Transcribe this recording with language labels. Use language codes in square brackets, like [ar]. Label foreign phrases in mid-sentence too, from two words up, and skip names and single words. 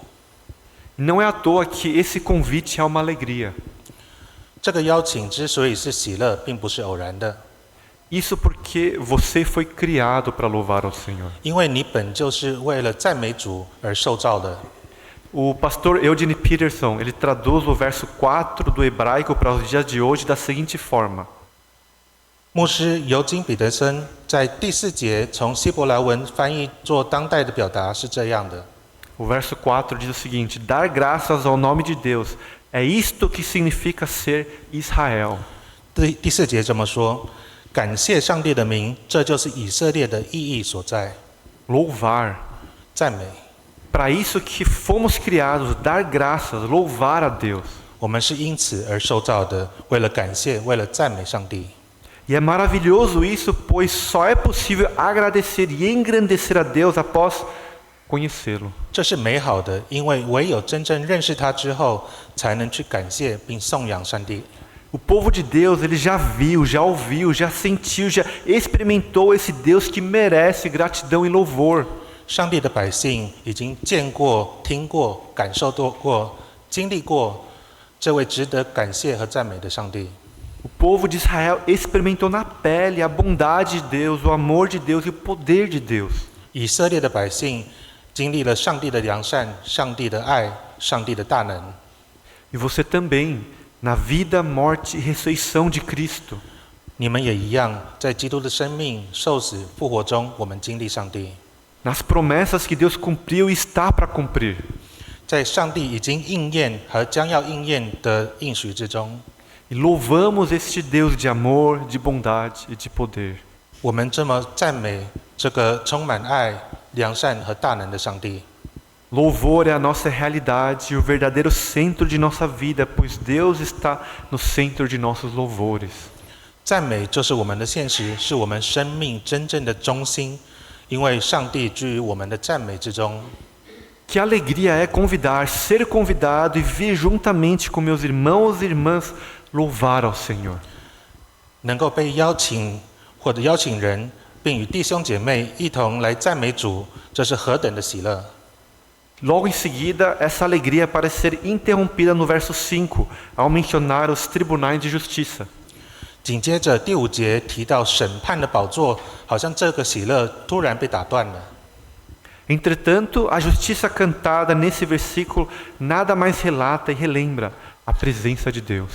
[pt] Não é à toa que esse convite é uma alegria. [zh] 这个邀请之所以是喜乐，并不是偶然的， [pt] Isso porque você foi criado para louvar ao Senhor. [zh] 因为你本就是为了赞美主而受造的。 [pt] O pastor Eugene Peterson, ele traduz o verso 4 do hebraico para os dias de hoje da seguinte forma: [zh] 牧师尤金·彼得森在第4节从希伯来文翻译做当代的表达是这样的。 [pt] O verso 4 diz o seguinte: dar graças ao nome de Deus. É isto que significa ser Israel. [zh] 第4节这么说：感谢上帝的名，这就是以色列的意义所在。 [pt] Louvar. [zh] 赞美， [pt] Para isso que fomos criados, dar graças, louvar a Deus. [zh] 我们是因此而受造的，为了感谢，为了赞美上帝。 [pt] E é maravilhoso isso, pois só é possível agradecer e engrandecer a Deus após conhecê-lo. [zh] 这是美好的，因为唯有真正认识他之后，才能去感谢并颂扬上帝。 [pt] O povo de Deus, ele já viu, já ouviu, já sentiu, já experimentou esse Deus que merece gratidão e louvor. [zh] 上帝的百姓已经见过、听过、感受过、经历过这位值得感谢和赞美的上帝。 [pt] O povo de Israel experimentou na pele a bondade de Deus, o amor de Deus e o poder de Deus. [zh] 以色列的百姓经历了上帝的良善、上帝的爱、上帝的大能。 [pt] E você também, na vida, morte e ressurreição de Cristo. [zh] 你们也一样，在基督的生命、受死、复活中，我们经历上帝。 [pt] Nas promessas que Deus cumpriu e está para cumprir. [zh] 在上帝已经应验和将要应验的应许之中， [pt] E louvamos este Deus de amor, de bondade e de poder. [zh] 我们这么赞美这个充满爱、良善和大能的上帝。 [pt] Louvor é a nossa realidade e o verdadeiro centro de nossa vida, pois Deus está no centro de nossos louvores. [zh] 赞美就是我们的现实，是我们生命真正的中心，因为上帝居于我们的赞美之中。 [pt] Que alegria é ser convidado e vir juntamente com meus irmãos e irmãs louvar ao Senhor. [zh] 能够被邀请或者邀请人，并与弟兄姐妹一同来赞美主，这是何等的喜乐！ [pt] Logo em seguida, essa alegria parece ser interrompida no verso 5, ao mencionar os tribunais de justiça. [zh] 紧接着第5节提到审判的宝座，好像这个喜乐突然被打断了。 [pt] Entretanto, a justiça cantada nesse versículo nada mais relata e relembra a presença de Deus.